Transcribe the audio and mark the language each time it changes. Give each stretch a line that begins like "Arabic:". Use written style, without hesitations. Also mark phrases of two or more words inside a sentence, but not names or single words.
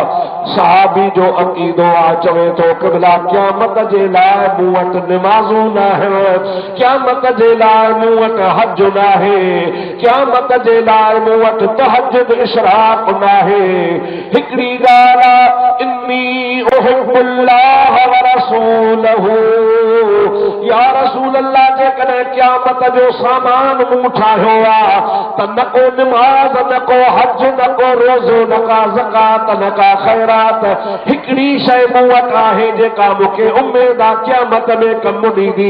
Sindhi: सहाबी जो अक़ीदो आहे, चवे थो क़िबला क़यामत जे लाइ मूं वटि निमाज़ूं न आहिनि, क़यामत जे लाइ मूं वटि हज न आहे, क़यामत जे लाइ मूं वटि तहज्जुद इशराक न आहे। हिकिड़ी ॻाल्हि आहे
Arabic: إني أحب الله ورسوله, يا رسول الله
Sindhi: जेकॾहिं क़यामत जो सामान मूं ठाहियो आहे त न को निमाज़, न को हज, न को रोज़ो, न का ज़कात, न का ख़ैरात, हिकिड़ी शइ मूं वटि आहे जेका मूंखे उमेद आहे क़यामत में कमु ॾींदी।